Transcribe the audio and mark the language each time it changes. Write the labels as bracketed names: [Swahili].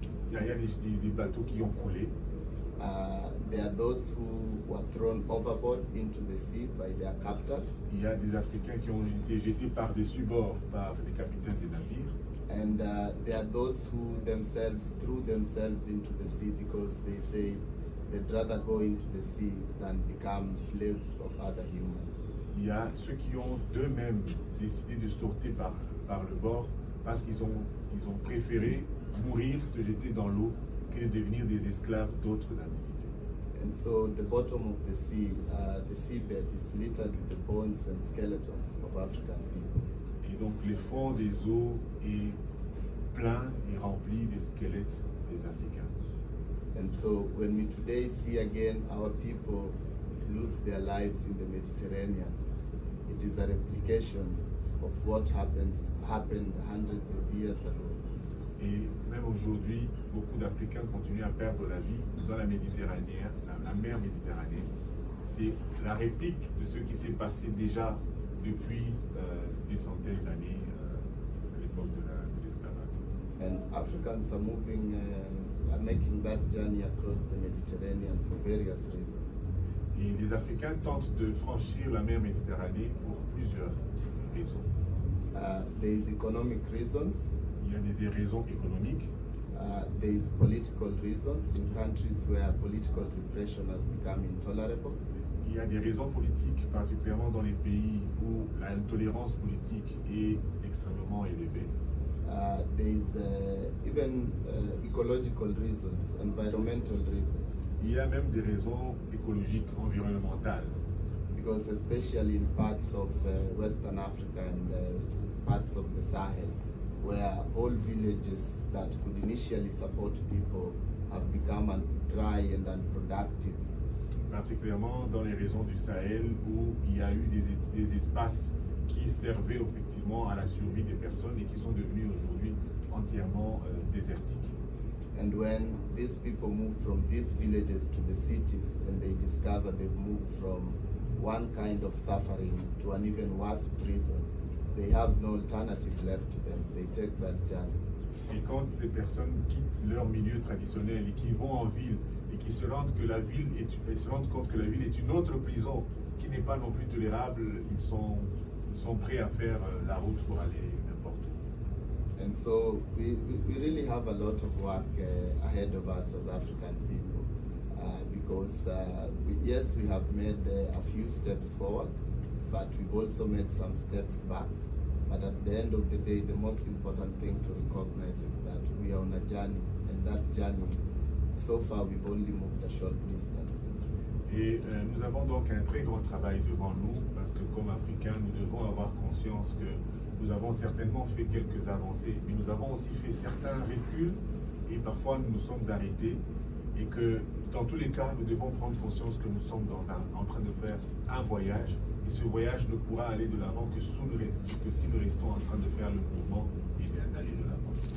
[French] Il y a des bateaux qui ont coulé. [English] There are those who were thrown overboard into the sea by their captors. [French] Il y a des Africains qui ont été jetés par-dessus bord par les capitaines des navires. [English] And there are those who themselves threw themselves into the sea because they say they'd rather go into the sea than become slaves of other humans. [French] Il y a ceux qui ont d'eux-mêmes décidé de sauter par le bord parce qu'ils ont préféré mourir, se jeter dans l'eau, que de devenir des esclaves d'autres individus. [English] And so the bottom of the seabed is littered with the bones and skeletons of African people. [French] Et donc le fond des eaux est plein et rempli des squelettes des Africains. [English] And so when we today see again our people lose their lives in the Mediterranean, it is a replication of what happened hundreds of years ago. [French] Et même aujourd'hui, beaucoup d'Africains continuent à perdre la vie dans la Méditerranée, la mer Méditerranée. C'est la réplique de ce qui s'est passé déjà depuis des centaines d'années à l'époque de l'esclavage. [English] And Africans are making that journey across the Mediterranean for various reasons. [French] Et les Africains tentent de franchir la mer Méditerranée pour plusieurs raisons. [English] There is economic reasons. [French] Il y a des raisons économiques. [English] There is political reasons in countries where political repression has become intolerable. [French] Il y a des raisons politiques, particulièrement dans les pays où l'intolérance politique est extrêmement élevée. [English] There is even ecological reasons, environmental reasons. [French] Il y a même des raisons écologiques, environnementales. [English] Because especially in parts of Western Africa and parts of the Sahel, where whole villages that could initially support people have become dry and unproductive. [French] Particulièrement dans les régions du Sahel où il y a eu des espaces qui servaient effectivement à la survie des personnes et qui sont devenus aujourd'hui entièrement désertiques. [English] And when these people move from these villages to the cities and they discover they've moved from one kind of suffering to an even worse prison, they have no alternative left to them. They take that journey. [French] Et quand ces personnes quittent leur milieu traditionnel et qui vont en ville et qui se rendent compte que la ville est une autre prison qui n'est pas non plus tolérable, ils sont prêts à faire la route pour aller n'importe où. [English] And so we really have a lot of work ahead of us as African people because yes, we have made a few steps forward, but we've also made some steps back. But at the end of the day, the most important thing to recognize is that we are on a journey, and that journey, so far, we've only moved a short distance. [French] Et nous avons donc un très grand travail devant nous, parce que comme Africains, nous devons avoir conscience que nous avons certainement fait quelques avancées, mais nous avons aussi fait certains reculs, et parfois nous nous sommes arrêtés, et que dans tous les cas, nous devons prendre conscience que nous sommes en train de faire un voyage, et ce voyage ne pourra aller de l'avant que si nous restons en train de faire le mouvement et d'aller de l'avant.